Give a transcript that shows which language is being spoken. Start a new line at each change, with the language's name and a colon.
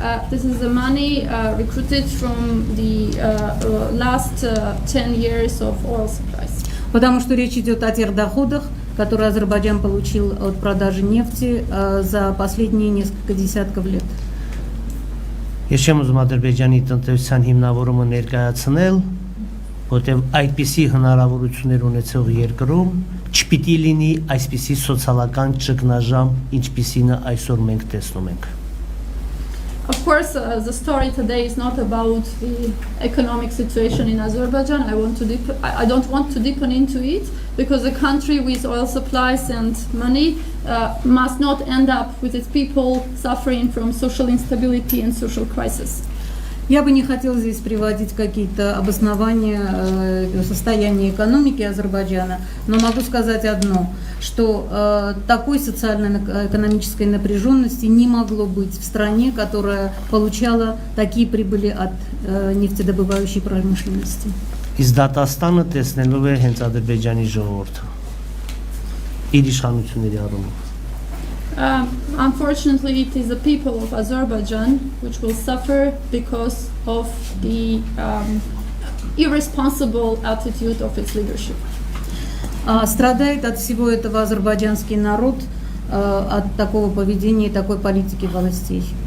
English: This is the money recruited from the last 10 years of oil supplies.
Russian: Потому что речь идет о тех доходах, которые Азербайджан получил от продажи нефти за последние несколько десятков лет.
Armenian: Ես չեմ ուզում Ադրբեջանի տնտեսության հիմնավորումը ներկայացնել, որտեղ այդպիսի հնարավորություններ ունեցող երկրում չպիտի լինի այսպիսի սոցիալական ճգնաժամ, ինչպիսին այսօր մենք տեսնում ենք։
English: Of course, the story today is not about the economic situation in Azerbaijan. I don't want to deepen into it because a country with oil supplies and money must not end up with its people suffering from social instability and social crisis.
Russian: Я бы не хотела здесь приводить какие-то обоснования состояния экономики Азербайджана, но могу сказать одно, что такой социально-экономической напряженности не могло быть в стране, которая получала такие прибыли от нефтедобывающей промышленности.
Armenian: Իսկ Դատաստանը տեսնելով է հենց Ադրբեջանի ժողովուրդը իր իշխանությունների առումով։
English: Unfortunately, it is the people of Azerbaijan which will suffer because of the irresponsible attitude of its leadership.
Russian: Страдает от всего этого азербайджанский народ, от такого поведения и такой политики властей.